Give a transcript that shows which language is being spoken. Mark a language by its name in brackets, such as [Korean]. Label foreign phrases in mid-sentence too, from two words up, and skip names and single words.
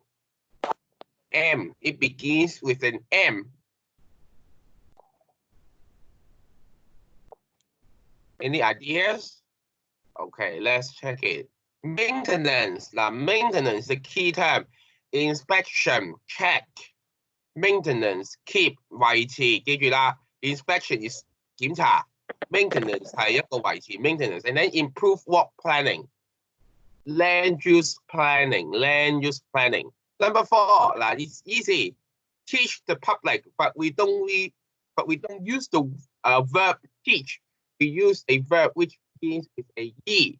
[English] M, it begins with an M. Any ideas? Okay, let's check it. Maintenance. Now, maintenance, the key term. Inspection, check. Maintenance, keep, [Cantonese] 維持，記住啦。 [English] Inspection is 檢查。Maintenance [Cantonese] 係一個維持 [English] maintenance， and then improve work planning. Land use planning, land use planning. Number four, it's easy. Teach the public, but we don't use the verb teach. We use a verb which begins with a E.